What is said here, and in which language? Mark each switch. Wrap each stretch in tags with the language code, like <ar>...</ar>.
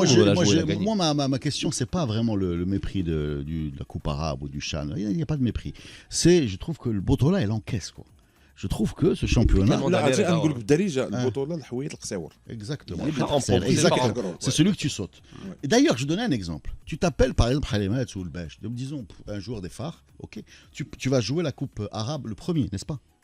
<fr>On doit la jouer la gagner. ma question, c'est pas vraiment le mépris de la Coupe arabe ou du Chan. Il n'y a pas de mépris. Je trouve que le Botola, elle encaisse, quoi. Je trouve que ce championnat. Tellement</fr> <ar>لا عرفتي</ar> <fr>d'adhérents.</fr> <ar>نقول لك بالدارجه البطوله الحويط القصاور.</ar> <fr>Exactement. Les parents pauvres, les Exactement. parents C'est celui que tu sautes. Et d'ailleurs, je donnais un exemple. Tu t'appelles par exemple Halimat ou le Bech. Disons un joueur des phares. Ok. Tu vas jouer la Coupe arabe le premier, n'est-ce pas?</fr>